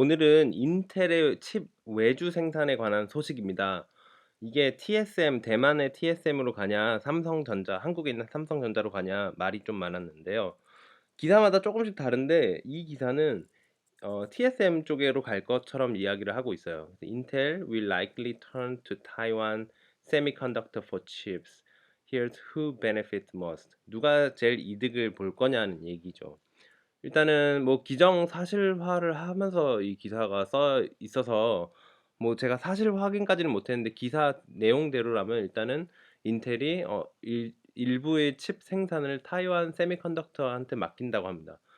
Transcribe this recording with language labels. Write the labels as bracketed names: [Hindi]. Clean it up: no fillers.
[Korean] 오늘은 인텔의 칩 외주 생산에 관한 소식입니다. 이게 TSM, 대만의 TSM으로 가냐, 삼성전자, 한국에 있는 삼성전자로 가냐 말이 좀 많았는데요. 기사마다 조금씩 다른데 이 기사는 TSM 쪽으로 갈 것처럼 이야기를 하고 있어요. [English] Intel will likely turn to Taiwan semiconductor for chips. Here's who benefits most. [Korean] 누가 제일 이득을 볼 거냐는 얘기죠. 일단은 뭐 기정사실화를 하면서 이 기사가 써 있어서 뭐 제가 사실 확인까지는 못했는데 기사 내용대로라면 일단은 인텔이 일부의 칩 생산을 타이완 세미컨덕터한테 맡긴다고 합니다.